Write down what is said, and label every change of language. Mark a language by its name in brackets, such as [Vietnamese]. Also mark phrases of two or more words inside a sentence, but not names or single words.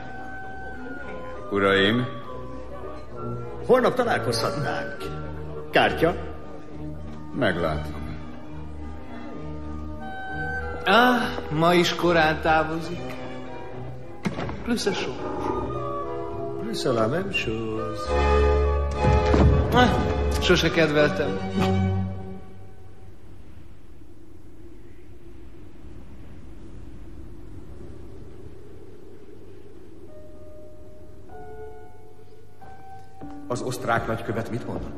[Hungarian] Uraim! Holnap találkozhatnánk. Kártya? Meglátom. Ma is korán távozik. Plusz a só. [French] Plusz a la même chose. [Hungarian] Sose kedveltem. Az osztrák nagykövet mit mondott?